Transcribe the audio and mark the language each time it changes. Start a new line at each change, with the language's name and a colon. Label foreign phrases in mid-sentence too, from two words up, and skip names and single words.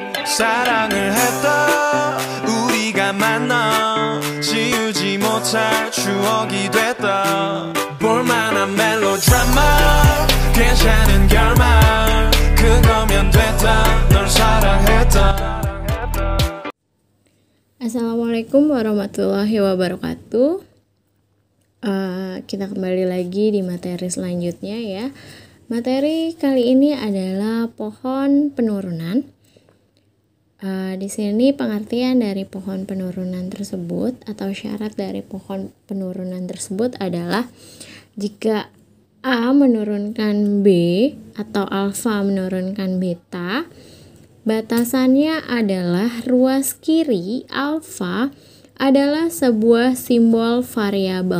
Korean: 사랑을 했다 우리가 만나 지우지 못할 추억이 됐다 볼만한 멜로드라마 괜찮은 결말 그거면 됐다 널 사랑했다.
Arabic: السلام عليكم ورحمة الله وبركاته.
Indonesian: Kita kembali lagi di materi selanjutnya ya. Materi kali ini adalah pohon penurunan. Di sini pengertian dari pohon penurunan tersebut atau syarat dari pohon penurunan tersebut adalah jika A menurunkan B atau alfa menurunkan beta, batasannya adalah ruas kiri alfa adalah sebuah simbol variabel.